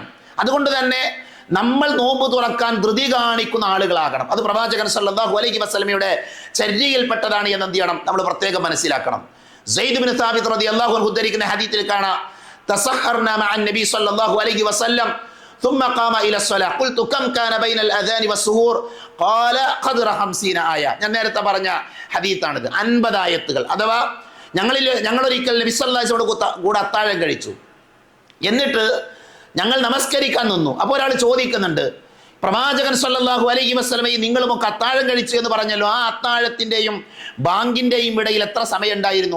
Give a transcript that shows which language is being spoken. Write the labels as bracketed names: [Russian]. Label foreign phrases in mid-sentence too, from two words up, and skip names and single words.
[Malayalam] അതുകൊണ്ട് തന്നെ നമ്മൾ നോമ്പ് തുറക്കാൻ ധൃതി കാണിക്കുന്ന ആളുകളാകണം. അത് പ്രവാചകൻ [Arabic] صلى الله عليه وسلم [Malayalam] ചര്യയിൽപ്പെട്ടതാണ് എന്ന് എന്ത് ചെയ്യണം? നമ്മൾ പ്രത്യേകം മനസ്സിലാക്കണം. സെയ്ദ് ഇബ്നു സാബിത്ത് [Arabic] رضي الله عنه [Malayalam] ഉദ്ധരിക്കുന്ന ഹദീസിൽ കാണാം, [Arabic] تسحرنا مع النبي صلى الله عليه وسلم ثم قام الى الصلاه قلت كم كان بين الاذان والسحور قال قدر 50 آية. [Malayalam] ഞാൻ നേരത്തെ പറഞ്ഞ ഹദീസാണിത്. 50 ആയത്തുകൾ. അഥവാ ഞങ്ങളൊരിക്കൽ നബി [Arabic] صلى الله عليه وسلم [Malayalam] കൂടെ അത്താഴം കഴിച്ചു. എന്നിട്ട് ഞങ്ങൾ നമസ്കരിക്കാൻ നിന്നു. അപ്പോൾ ഒരാൾ ചോദിക്കുന്നുണ്ട്, പ്രവാചകൻ [Arabic] صلى الله عليه وسلم [Malayalam] നിങ്ങളുമൊക്കെ അത്താഴം കഴിച്ചു എന്ന് പറഞ്ഞല്ലോ, ആ അത്താഴത്തിൻ്റെയും ബാങ്കിൻ്റെയും ഇടയിൽ എത്ര സമയം ഉണ്ടായിരുന്നു?